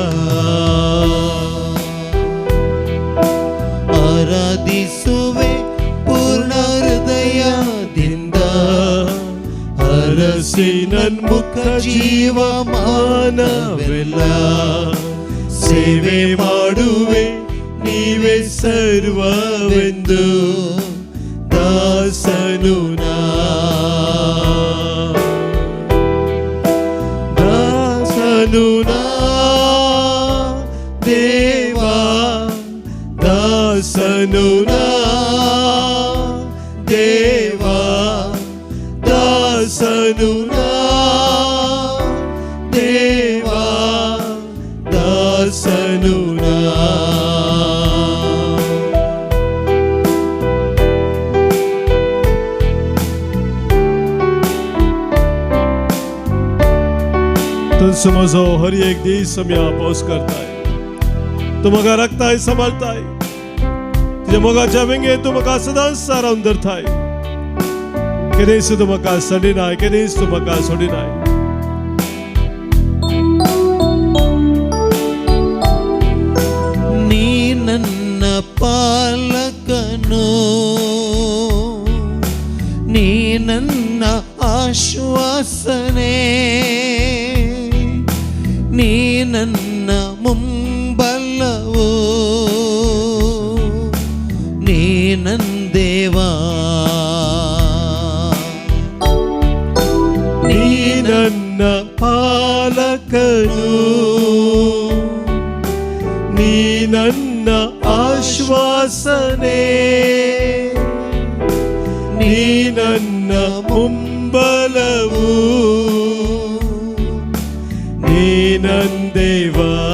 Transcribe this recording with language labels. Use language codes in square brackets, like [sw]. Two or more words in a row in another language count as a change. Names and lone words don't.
[kn] ಆರಾಧಿಸುವೆ ಪೂರ್ಣ ಹೃದಯದಿಂದ, ಅರಸಿ ನನ್ಮುಖ ಜೀವಮಾನವೆಲ್ಲ ಸೇವೆ ಮಾಡುವೆ ನೀವೇ ಸರ್ವವೆಂದು ದಾಸನು ನಾ. ದಾಸನು ನಾ ದೇವಾ, ದಾಸ ದಾಸನು ನಾ ದೇವಾ ದಾಸನು ನಾ ದೇವಾ ದಾಸನು ನಾ [kok] समजो हर एक दिवस मी पाऊस करताय तू म्हाका राखताय सांभाळताय तुझ्या मोगाच्या वेंगे तू म्हाका सदांच सारावन धरताय केदेंच तू म्हाका सडिनाय केदेंच तू म्हाका सोडिनाय [kn] ನೀ ನನ್ನ ಪಾಲಕನೋ ನೀ ನನ್ನ ಆಶ್ವಾಸನೆ ನೀ ನನ್ನ आश्वासने नी नन्न ಮುಂಬಲವೋ ನೀ ನಂದೇವಾ ನೀ ನನ್ನ ಪಾಲಕನು ನೀ ನನ್ನ ಆಶ್ವಾಸನೆ ನೀ ನನ್ನ ಮುಂಬಲವು ನೀ ನಂದೇವಾ